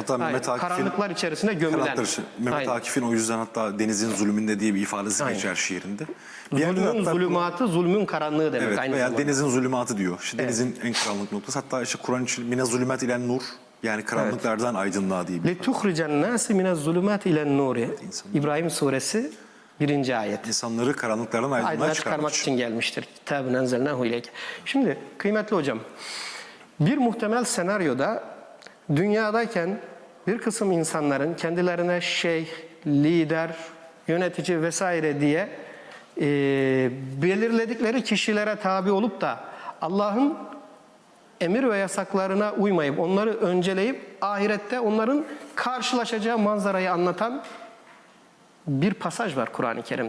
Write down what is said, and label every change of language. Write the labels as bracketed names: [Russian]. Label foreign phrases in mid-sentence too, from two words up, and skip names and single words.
[Turkish] Hatta Mehmet Akif'in karanlıklar içerisinde gömülen. Mehmet Akif'in o yüzden hatta denizin zulmünde diye bir ifadesi geçer şiirinde. Zulmün zulümatı, zulmün karanlığı demek. Evet, aynı veya zamanda. denizin zulümatı diyor. İşte denizin en karanlık noktası. Hatta işte Kur'an için [Arabic] من الظلمات إلى النور. [Turkish] Yani karanlıklardan aydınlığa diye bir [Arabic] لِتُخْرِجَ النَّاسِ مِنَ الظُّلُمَاتِ اِلَى النُّورِ. [Turkish] İbrahim suresi 1. ayet. insanları karanlıklardan aydınlığa Aydınlığa çıkarmak çıkarmak için. için gelmiştir. [Arabic] كتاب أنزلناه إليك. [Turkish] Şimdi kıymetli hocam, bir muhtemel senaryoda dünyadayken bir kısım insanların kendilerine şeyh, lider, yönetici vesaire diye belirledikleri kişilere tabi olup da Allah'ın emir ve yasaklarına uymayıp onları önceleyip ahirette onların karşılaşacağı manzarayı anlatan bir pasaj var Kur'an-ı Kerim'de.